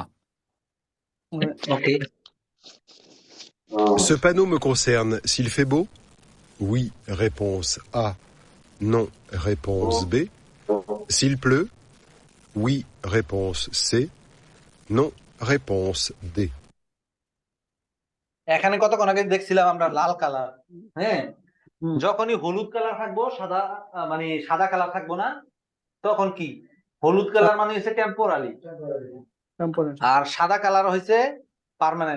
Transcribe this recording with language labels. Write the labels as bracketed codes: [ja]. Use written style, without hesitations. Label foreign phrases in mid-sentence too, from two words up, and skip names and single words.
[fr] Okay. Ce panneau me concerne. S'il fait beau? Oui, réponse A. Non, réponse B. S'il pleut? Oui, réponse C. Non, réponse D. [bn] এখানে কতক্ষণ আগে দেখছিলাম আমরা লাল কালার, হ্যাঁ, হুম। যখনই হলুদ কালার থাকবো সাদা মানে সাদা কালার থাকবো না, তখন কি হলুদ কালার মানে হচ্ছে টেম্পোরারি, Temporary. আর সাদা কালার হয়েছে পার্মানেন্ট।